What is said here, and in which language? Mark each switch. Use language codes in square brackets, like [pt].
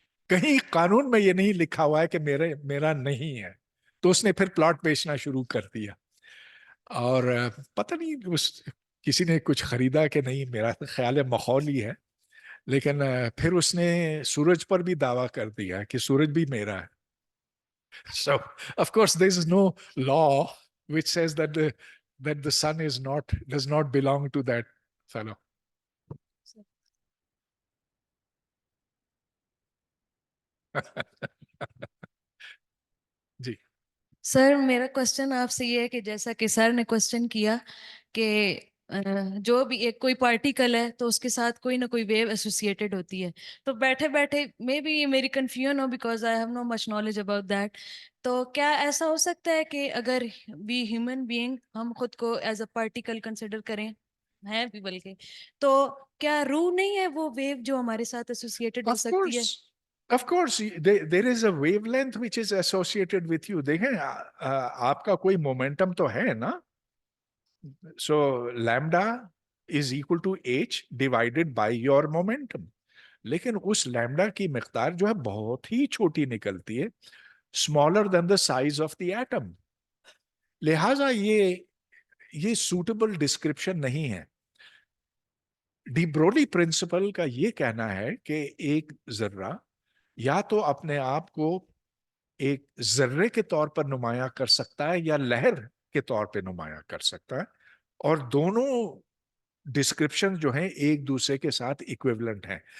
[ur] کہیں قانون میں یہ نہیں لکھا ہوا ہے کہ میرا نہیں ہے. تو اس نے پھر پلاٹ بیچنا شروع کر دیا، اور پتہ نہیں کسی نے کچھ خریدا کہ نہیں، میرا خیال ہے ماحول ہی ہے. لیکن پھر اس نے سورج پر بھی دعویٰ کر دیا کہ سورج بھی میرا ہے. [en] So of course there is no law which says that the sun does not belong to that fellow. [ur] جی سر میرا کوشچن آپ سے یہ ہے کہ جیسا کہ سر نے کوشچن کیا کہ جو بھی ایک کوئی پارٹیکل ہے تو اس کے ساتھ کوئی نہ کوئی ویو ایسوسیٹڈ ہوتی ہے. تو بیٹھے بیٹھے مے بی یہ میری confusion ہو [en] Because I have no much knowledge about that. [ur] تو کیا ایسا ہو سکتا ہے کہ اگر [en] we human being [ur] ہم خود کو [en] as a particle [ur] کنسیڈر کریں، ہیں بھی بلکہ، تو کیا روح نہیں ہے وہ ویو جو ہمارے ساتھ ایسوسیٹڈ ہو سکتی ہے؟ [en] Of course, there is a wavelength which is associated with you. [ur] دیکھیں آپ کا کوئی مومنٹم تو ہے نا. [en] So lambda is equal to h divided by your momentum. [ur] لیکن اس لیمڈا کی مقدار جو ہے بہت ہی چھوٹی نکلتی ہے، [en] smaller than the size of the atom. [ur] لہٰذا یہ suitable description نہیں ہے. ڈی برولی پرنسپل کا یہ کہنا ہے کہ ایک ذرہ یا تو اپنے آپ کو ایک ذرے کے طور پر نمایاں کر سکتا ہے یا لہر کے طور پہ نمایاں کر سکتا ہے، اور دونوں ڈسکرپشن جو ہیں ایک دوسرے کے ساتھ ایکویولنٹ ہیں.